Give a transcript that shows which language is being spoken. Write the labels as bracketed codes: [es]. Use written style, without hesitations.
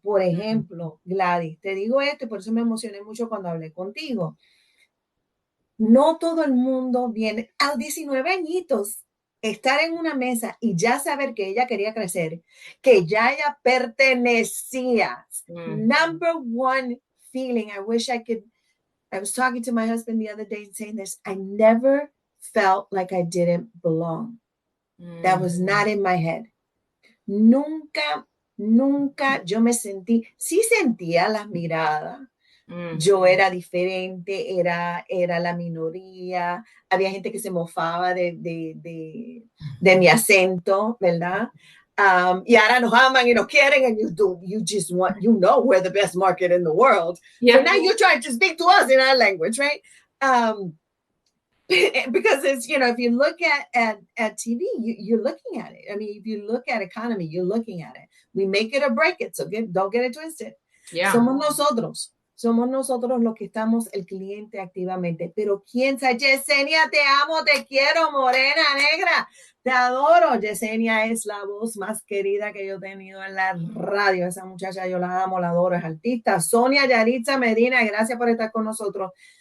[es] Por ejemplo, Gladys, te digo esto y por eso me emocioné mucho cuando hablé contigo. No todo el mundo viene a 19 añitos, estar en una mesa y ya saber que ella quería crecer, que ya ella pertenecía. [en] Number one feeling, I wish I was talking to my husband the other day saying this. I never felt like I didn't belong. That was not in my head. [es] Nunca, nunca yo me sí sentía las miradas. Yo era diferente, era la minoría. Había gente que se mofaba de mi acento, ¿verdad? Y ahora nos aman y nos quieren, [en] and you just want, we're the best market in the world. Yeah. So now you're trying to speak to us in our language, right? Because it's, if you look at TV, you're looking at it. I mean, if you look at economy, you're looking at it. We make it or break it, so don't get it twisted. Yeah. [es] Somos nosotros los que estamos el cliente activamente. Pero quién sabe, Yesenia, te amo, te quiero, morena, negra, te adoro. Yesenia es la voz más querida que yo he tenido en la radio. Esa muchacha yo la amo, la adoro, es artista. Sonia Yaritza Medina, gracias por estar con nosotros.